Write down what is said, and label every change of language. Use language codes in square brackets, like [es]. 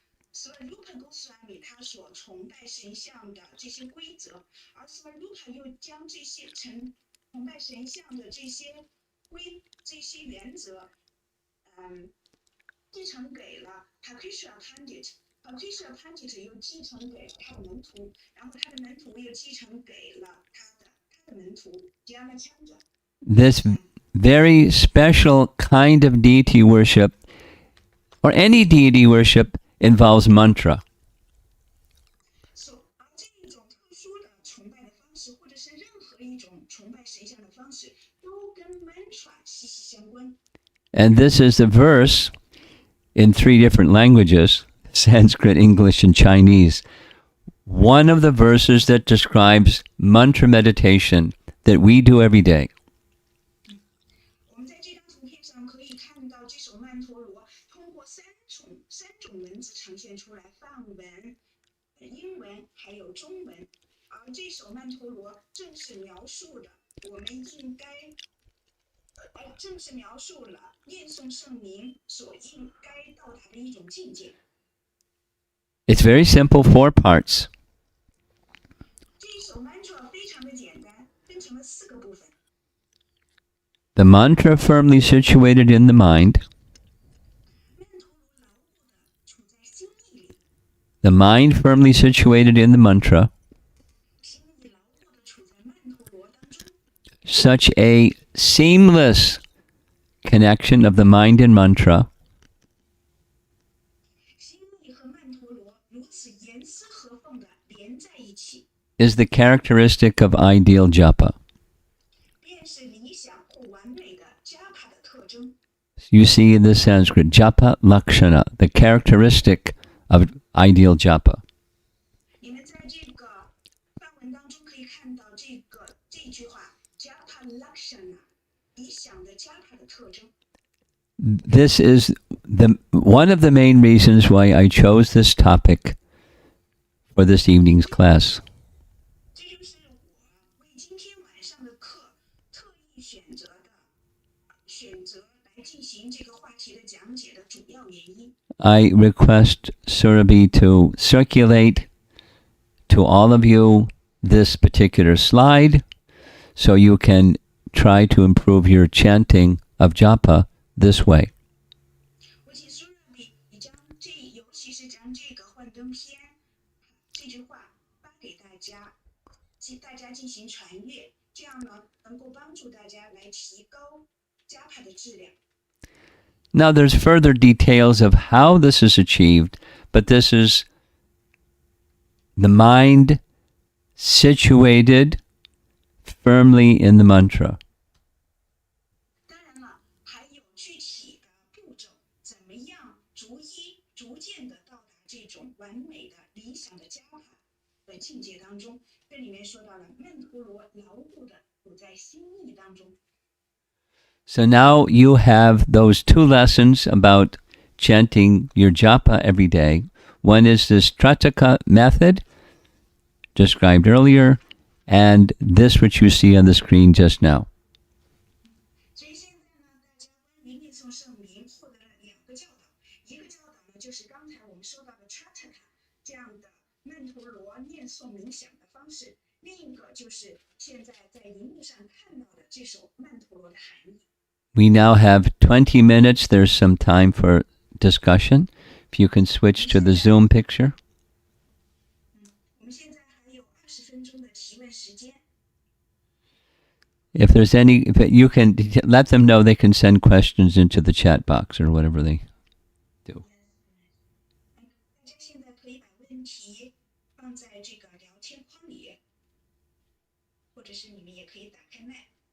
[zh] Goswami 他所崇拜神像的这些规则，而 Svarupa 又将这些崇拜神像的这些原则，继承给了 Pakrishra Pandit。Pakrishra Pandit 又继承给了他的门徒，然后他的门徒又继承给了他的门徒 Dyanancandra。 [en] This very special kind of deity worship, or any deity worship, involves mantra. [zh] 而这种特殊的崇拜的方式，或者是任何一种崇拜神像的方式，都跟 mantra 息息相关。 [en] And this is a verse in 3 different languages, Sanskrit, English, and Chinese. One of the verses that describes mantra meditation that we do every day. [zh] 我们在这张图片上可以看到这首曼陀罗通过三种文字呈现出来，梵文、英文还有中文。而这首曼陀罗正是描述了我们应该，正是描述了念诵圣名所应该到达的一种境界。 [en] It's very simple, 4 parts. [zh] 这一首 mantra 非常的简单，分成了4个部分。 [en] The mantra firmly situated in the mind. [zh] 曼陀罗牢固的处在心意里， [en] The mind firmly situated in the mantra. [zh] 心意牢固的处在曼陀罗当中。 [en] Such a seamless connection of the mind and mantra [zh] 心意和曼陀罗如此严丝合缝的连在一起， [en] is the characteristic of ideal japa. [zh] 便是理想或完美的 japa 的特征。 [en] You see in the Sanskrit, japa lakshana, the characteristic of ideal japa. [zh] 你们在这个范文当中可以看到这句话 japa lakshana 理想的 japa 的特征。 [en] This is one of the main reasons why I chose this topic for this evening's class. [zh] 这就是我为今天晚上的课特意选择来进行这个话题的讲解的主要原因。 [en] I request Surabhi to circulate to all of you this particular slide so you can try to improve your chanting of japa this way. [zh] 我请苏若比，你将尤其是将这个幻灯片这句话发给大家进行传阅，这样呢能够帮助大家来提高japa的质量。 [en] Now there's further details of how this is achieved, but this is the mind situated firmly in the mantra. [zh] 当然了，还有具体的步骤，怎么样逐渐的到达这种完美的理想的japa的境界当中。这里面说到了曼陀罗牢固的处在心意当中。 [en] So now you have those two lessons about chanting your japa every day. One is this Trataka method described earlier, and this which you see on the screen just now. [zh] 所以现在呢，大家关于念诵圣名获得了2个教导，一个教导呢就是刚才我们说到的 Trataka 这样的曼陀罗念诵冥想的方式，另一个就是现在在荧幕上看到的这首曼陀罗的含义。 [en] We now have 20 minutes. There's some time for discussion. If you can switch to the Zoom picture. [zh] 我们现在还有20分钟的提问时间。 [en] If you can let them know they can send questions into the chat box or whatever they do. [zh] 大家现在可以把问题放在这个聊天框里，或者是你们也可以打开麦。